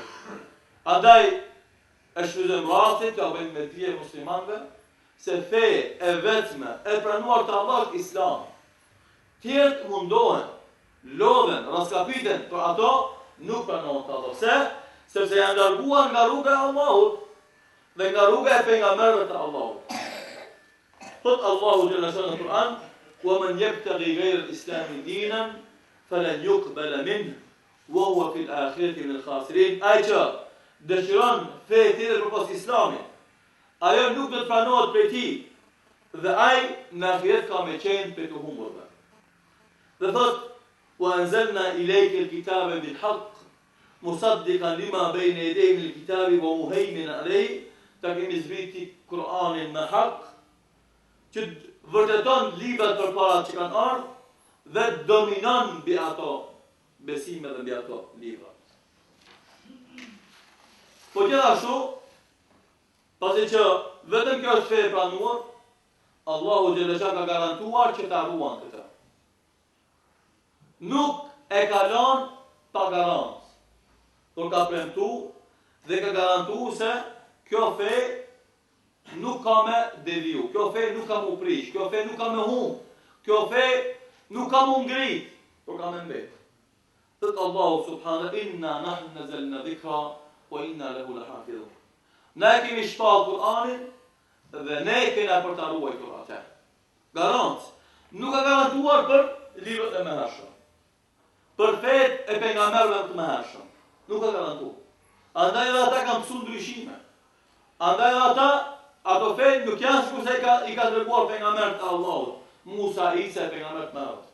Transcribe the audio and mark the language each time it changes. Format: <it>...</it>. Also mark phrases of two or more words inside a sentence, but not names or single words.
<sq>Andaj e shfrytëzojmë rastin që bëjmë me dije muslimanëve se fe e vetme e pranuar të Allahut Islam. Tjerët mundohen, lodhen, raskapiten, për ato nuk pranohet Allahu. Sepse janë larguar nga rruga e Allahut dhe nga rruga e pejgamberëve të Allahut. Thot Allahu</sq> <ar>جل شأنه</ar> <sq>në Kur'an:</sq> <ar>"ومن يبتغ غير الإسلام دينا فلن يقبل منه وهو في الآخرة من الخاسرين."</ar> <sq>Ai që dëshiron fe tjetër përpos Islamit, ajo nuk do të pranohet prej tij dhe ai në ahiret ka me qenë për të humbur. Dhe thot:</sq> <ar>"وأنزلنا إليك الكتاب بالحق مصدقا لما بين يديه من الكتاب ومهيمنا عليه."</ar> <sq>Ta kemi zbriti Kur'anin me hak, që vërteton librat përpara që kanë ardhur dhe dominon mbi ato. besime dhe mbi ato libra. Po gjithashtu, pasi që vetëm kjo është fe e pranuar, Allahu xhalesha ka garantuar që ta ruan këtë. Nuk e ka lënë pa garancë, por ka premtu dhe ka garantu se kjo fe nuk ka me deviju, kjo fe nuk ka mu prish, kjo fe nuk ka me hum, kjo fe nuk ka mu ngrit, por ka me mbet.</sq> <ar>Thëtë الله سبحانه إنا نحن نزلنا الذكر وإنا له لحافظون.</ar> <sq>Ne kemi shpall Kur'anin dhe ne kena për ta ruajtur atë. Garancë. Nuk ka garantuar për librat e mëhershëm. Për fetë e pejgamberëve të mëhershëm. Nuk ka garantuar. Andaj edhe ata kanë mësuar ndryshime. Andaj edhe ata ato fetë nuk janë sikurse i ka dërguar pejgamberët e Allahut, Musa, Isa e pejgamberët më radh.</sq>